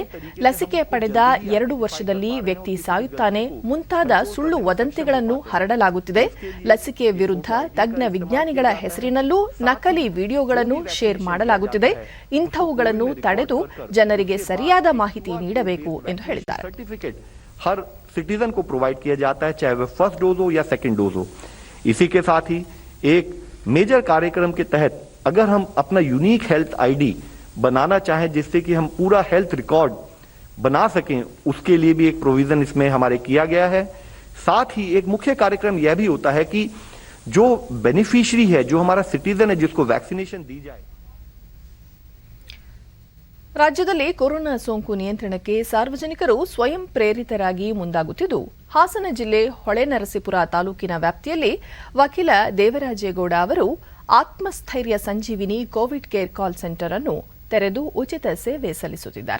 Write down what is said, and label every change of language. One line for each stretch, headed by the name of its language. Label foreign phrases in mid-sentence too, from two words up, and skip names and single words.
Kannada: ಲಸಿಕೆ ಪಡೆದ 2 ವರ್ಷದಲ್ಲಿ ವ್ಯಕ್ತಿ ಸಾಯುತ್ತಾನೆ ಮುಂತಾದ ಸುಳ್ಳು ವದಂತಿಗಳನ್ನು ಹರಡಲಾಗುತ್ತಿದೆ. ಲಸಿಕೆ ವಿರುದ್ಧ ತಜ್ಞ ವಿಜ್ಞಾನಿಗಳ ಹೆಸರಿನಲ್ಲೂ ನಕಲಿ ವಿಡಿಯೋಗಳನ್ನು ಶೇರ್ ಮಾಡಲಾಗುತ್ತಿದೆ. ಇಂಥವುಗಳನ್ನು ತಡೆದು ಜನರಿಗೆ ಸರಿಯಾದ ಮಾಹಿತಿ ನೀಡಬೇಕು ಎಂದು ಹೇಳಿದ್ದಾರೆ.
Hindi: हर सिटीजन को प्रोवाइड किया जाता है, चाहे वह
English: first dose
Hindi: हो या
English: second dose
Hindi: हो. इसी के साथ ही एक मेजर कार्यक्रम के तहत अगर हम अपना
English: unique health ID
Hindi: बनाना चाहें जिससे कि हम पूरा
English: health record
Hindi: बना सकें, उसके लिए भी एक प्रोविजन इसमें हमारे किया गया है. साथ ही एक मुख्य कार्यक्रम यह भी होता है कि जो बेनिफिशियरी है, जो हमारा सिटीजन है, जिसको वैक्सीनेशन दी जाए.
Kannada: ರಾಜ್ಯದಲ್ಲಿ ಕೊರೋನಾ ಸೋಂಕು ನಿಯಂತ್ರಣಕ್ಕೆ ಸಾರ್ವಜನಿಕರು ಸ್ವಯಂ ಪ್ರೇರಿತರಾಗಿ ಮುಂದಾಗುತ್ತಿದ್ದು, ಹಾಸನ ಜಿಲ್ಲೆ ಹೊಳೆನರಸೀಪುರ ತಾಲೂಕಿನ ವ್ಯಾಪ್ತಿಯಲ್ಲಿ ವಕೀಲ ದೇವರಾಜೇಗೌಡ ಅವರು ಆತ್ಮಸ್ಥೈರ್ಯ ಸಂಜೀವಿನಿ ಕೋವಿಡ್ ಕೇರ್ ಕಾಲ್ ಸೆಂಟರ್ ಅನ್ನು ತೆರೆದು ಉಚಿತ ಸೇವೆ ಸಲ್ಲಿಸುತ್ತಿದ್ದಾರೆ.